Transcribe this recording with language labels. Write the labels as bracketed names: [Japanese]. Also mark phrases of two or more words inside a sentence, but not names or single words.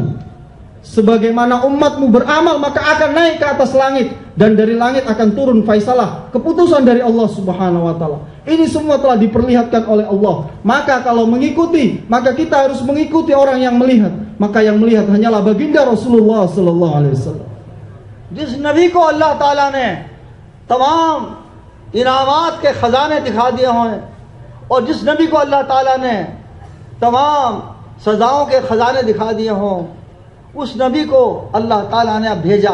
[Indonesian] Sebagaimana umatmu beramal, maka akan naik ke atas langit, dan dari langit akan turun faisalah, keputusan dari [Arabic] الله سبحانه وتعالى. [Indonesian] Ini semua telah diperlihatkan oleh Allah. Maka kalau mengikuti, maka kita harus mengikuti orang yang melihat. Maka yang melihat hanyalah baginda Rasulullah [Arabic] صلى الله عليه وسلم. [Hindi] जिस नबी को अल्लाह ताला ने तमाम इनामात के खजाने दिखा दिए हों, और जिस नबी को अल्लाह ताला ने तमाम सजाओं के खजाने दिखा दिए हों, उस नबी को अल्लाह ताला ने अब भेजा।